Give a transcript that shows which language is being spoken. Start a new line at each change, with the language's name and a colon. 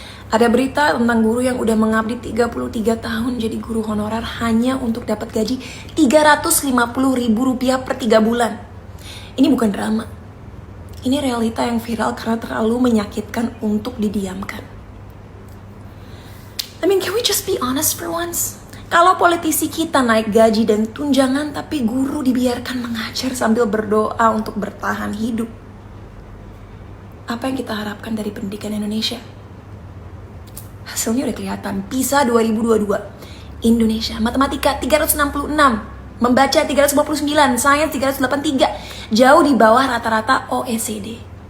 Indonesian: Ada berita tentang guru yang udah mengabdi 33 tahun jadi guru honorer hanya untuk dapat gaji 350 ribu rupiah per 3 bulan. Ini bukan drama. Ini realita yang viral karena terlalu menyakitkan untuk didiamkan.
English: I mean, can we just be honest for once?
Indonesian: Kalau politisi kita naik gaji dan tunjangan tapi guru dibiarkan mengajar sambil berdoa untuk bertahan hidup, apa yang kita harapkan dari pendidikan Indonesia? Hasilnya udah kelihatan. PISA 2022, Indonesia matematika 366, membaca 359, sains 383, jauh di bawah rata-rata OECD.